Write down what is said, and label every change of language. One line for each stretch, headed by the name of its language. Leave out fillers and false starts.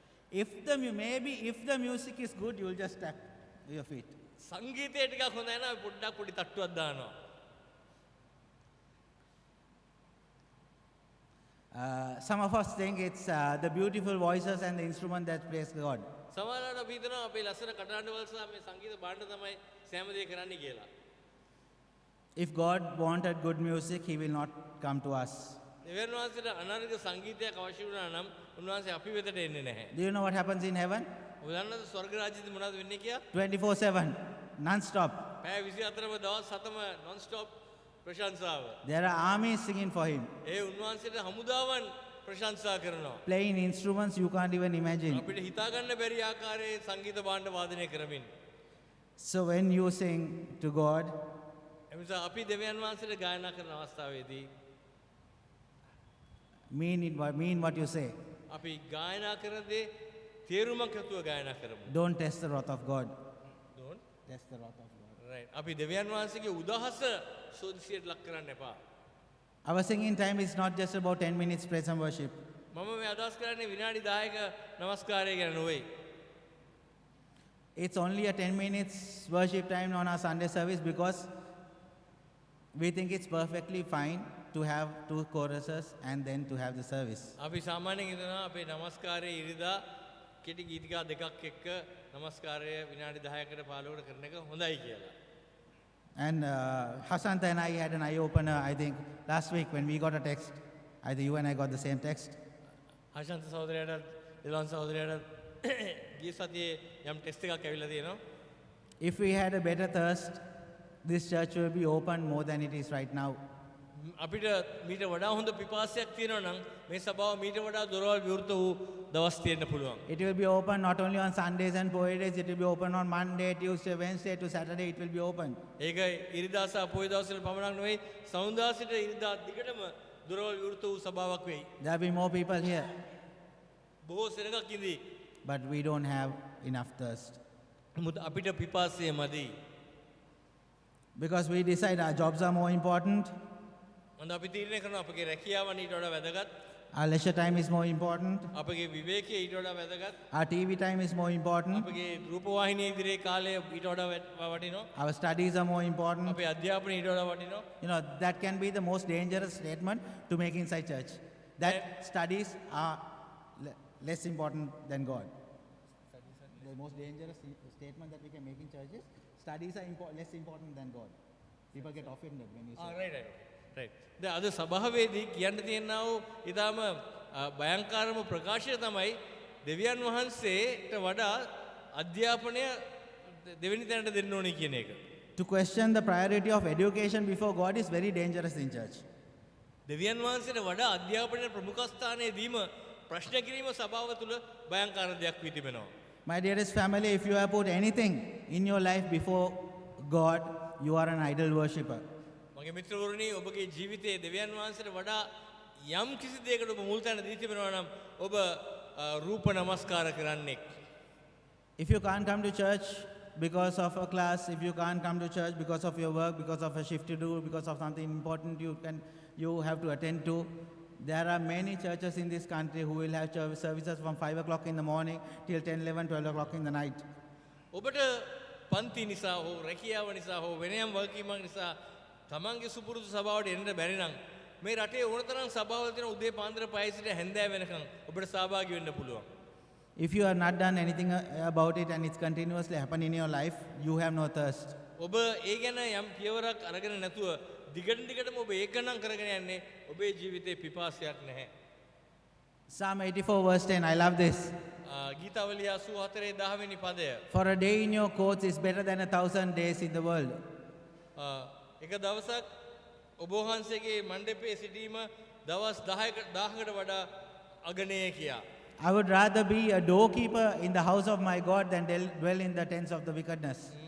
English: If the music is good, you'll just tap your feet.
Sinhala: සංගීතය ටිකක් හොඳයි නම් අපි පොඩ්ඩක් පොඩි තට්ටුවක් දානවා.
English: Some of us think it's the beautiful voices and the instrument that praise God.
Sinhala: සමහරවිට අපි හිතනවා අපේ ලස්සන කටහඬ වල සහ මේ සංගීත භාණ්ඩ තමයි සෑම දේ කරන්නේ කියලා.
English: If God wanted good music, He will not come to us.
Sinhala: දෙවියන් වහන්සේට අනර්ග සංගීතයක් අවශ්‍ය වුණා නම් උන්වහන්සේ අපි වෙතට එන්නේ නැහැ.
English: Do you know what happens in heaven?
Sinhala: ඔබ දන්නවද ස්වර්ග රාජ්‍යයේ මොනවද වෙන්නේ කියලා?
English: 24/7, non-stop.
Sinhala: පැය 24ම දවස් 7ම non stop ප්‍රශංසාව.
English: There are armies singing for Him,
Sinhala: ඒ උන්වහන්සේට හමුදාවන් ප්‍රශංසා කරනවා.
English: playing instruments you can't even imagine.
Sinhala: අපිට හිතා ගන්න බැරි ආකාරයේ සංගීත භාණ්ඩ වාදනය කරමින්.
English: So when you sing to God,
Sinhala: එනිසා අපි දෙවියන් වහන්සේට ගායනා කරන අවස්ථාවේදී
English: mean what you say.
Sinhala: අපි ගායනා කරන දේ තේරුමක් ඇතුව ගායනා කරමු.
English: Don't test the wrath of God. Don't? Test the wrath of God. Right.
Sinhala: අපි දෙවියන් වහන්සේගේ උදහස සෝදිසියට ලක් කරන්න එපා.
English: Our singing time is not just about 10 minutes praise and worship.
Sinhala: මම මේ අදහස් කරන්නේ විනාඩි 10ක නමස්කාරය ගැන නෙවෙයි.
English: It's only a 10 minutes worship time on our Sunday service because we think it's perfectly fine to have 2 choruses and then to have the service.
Sinhala: අපි සාමාන්‍යයෙන් හිතනවා අපේ නමස්කාරයේ ඉරිදා කෙටි ගීතිකා දෙකක් එක්ක නමස්කාරය විනාඩි 10කට 15කට කරන එක හොඳයි කියලා.
English: And Hasanta and I had an eye-opener, I think, last week when we got a text. Either you and I got the same text.
Sinhala: ආශාන්ත සහෝදරයාට දිලවන් සහෝදරයාට ගිය සතියේ යම් ටෙස්ට් එකක් ඇවිල්ලා තියෙනවා.
English: If we had a better thirst, this church will be open more than it is right now.
Sinhala: අපිට මීට වඩා හොඳ පිපාසයක් තියෙනවා නම් මේ සභාව මීට වඩා දොරවල් විවෘත වූ දවස් තියෙන්න පුළුවන්.
English: It will be open not only on Sundays and Poe days, it will be open on Monday, Tuesday, Wednesday to Saturday, it will be open.
Sinhala: ඒක ඉරිදා සහ පොය දවස්වල පමණක් නෙවෙයි සෞන්දර්ය සිට ඉරිදා දිගටම දොරවල් විවෘත වූ සභාවක් වෙයි.
English: There will be more people here,
Sinhala: බොහෝ සෙනඟක් ඉඳී.
English: but we don't have enough thirst.
Sinhala: නමුත් අපිට පිපාසය මදි.
English: Because we decide our jobs are more important,
Sinhala: මොඳ අපි තීරණය කරනවා අපගේ රැකියාව ඊට වඩා වැදගත්.
English: our leisure time is more important,
Sinhala: අපගේ විවේකය ඊට වඩා වැදගත්.
English: our TV time is more important,
Sinhala: අපගේ රූපවාහිනිය ඉදිරියේ කාලය ඊට වඩා වටිනවා.
English: our studies are more important.
Sinhala: අපේ අධ්‍යාපනය ඊට වඩා වටිනවා.
English: You know, that can be the most dangerous statement to make inside church. That studies are less important than God. The most dangerous statement that we can make in churches, studies are less important than God. People get offended when you say right.
Sinhala: දැන් අද සභාවේදී කියන්න තියෙනා වූ ඊටාම භයංකාරම ප්‍රකාශය තමයි දෙවියන් වහන්සේට වඩා අධ්‍යාපනය දෙවෙනි තැනට දෙන්න ඕනේ කියන එක.
English: to question the priority of education before God is very dangerous in church.
Sinhala: දෙවියන් වහන්සේට වඩා අධ්‍යාපනයේ ප්‍රමුඛ ස්ථානයේ දීම ප්‍රශ්න කිරීම සභාව තුළ භයංකාර දෙයක් වී තිබෙනවා.
English: My dearest family, if you have put anything in your life before God, you are an idol worshipper.
Sinhala: මගේ මිත්‍රවරුනි ඔබගේ ජීවිතයේ දෙවියන් වහන්සේට වඩා යම් කිසි දෙයකට ඔබ මුල් තැන දී තිබෙනවා නම් ඔබ රූප නමස්කාර කරන්නෙක්.
English: If you can't come to church because of a class, if you can't come to church because of your work, because of a shift to do, because of something important you have to attend to, there are many churches in this country who will have services from 5 o'clock in the morning till 10, 11, 12 o'clock in the night.
Sinhala: ඔබට පන්ති නිසා හෝ රැකියාව නිසා හෝ වෙනයම් වගකීමක් නිසා තමන්ගේ සුපුරුදු සභාවට එන්න බැරි නම් මේ රටේ ඕනතරම් සභාවල් තියෙන උදේ පාන්දර 5 සිට හැන්දෑව වෙනකන් ඔබට සහභාගී වෙන්න පුළුවන්.
English: If you have not done anything about it and it's continuously happening in your life, you have no thirst.
Sinhala: ඔබ ඒ ගැන යම් පියවරක් අරගෙන නැතුව දිගටම ඔබ ඒක නම් කරගෙන යන්නේ ඔබේ ජීවිතේ පිපාසයක් නැහැ.
English: Psalm 84 verse 10, I love this.
Sinhala: ගීතාවලිය 84 10 වෙනි පදය.
English: For a day in your courts is better than 1,000 days in the world.
Sinhala: එක දවසක් ඔබ වහන්සේගේ මණ්ඩපයේ සිටීම දවස් 1000කට වඩා අගනේය කියා.
English: I would rather be a doorkeeper in the house of my God than dwell in the tents of the wickedness.